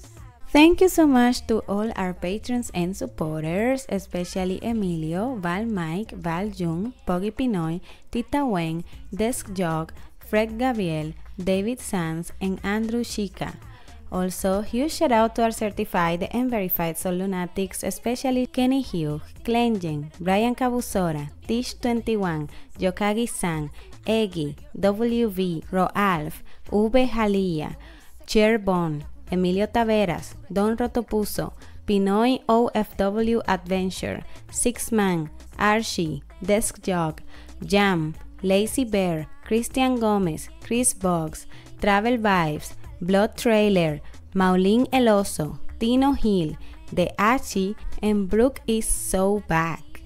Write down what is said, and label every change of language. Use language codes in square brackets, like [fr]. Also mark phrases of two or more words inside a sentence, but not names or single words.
[en] Thank you so much to all our patrons and supporters, especially Emilio, Val Mike, Val Jung, Poggy Pinoy, Tita Weng, Desk Jog, Fred Gabriel, David Sanz, and Andrew Shika. Also, huge shout out to our certified and verified Soul Lunatics, especially Kenny Hugh, Clenjen, Brian Cabusora, Tish21, Yokagi-san, Eggy, WV, Roalf, V. Jalía, Cherbon, Emilio Taveras, Don Rotopuso, Pinoy OFW Adventure, Six Man, Archie, Desk Jog, Jam, Lazy Bear, Christian Gomez, Chris Boggs, Travel Vibes, Blood Trailer, Maulin El Oso, Tino Hill, The Achi, and Brooke is so back.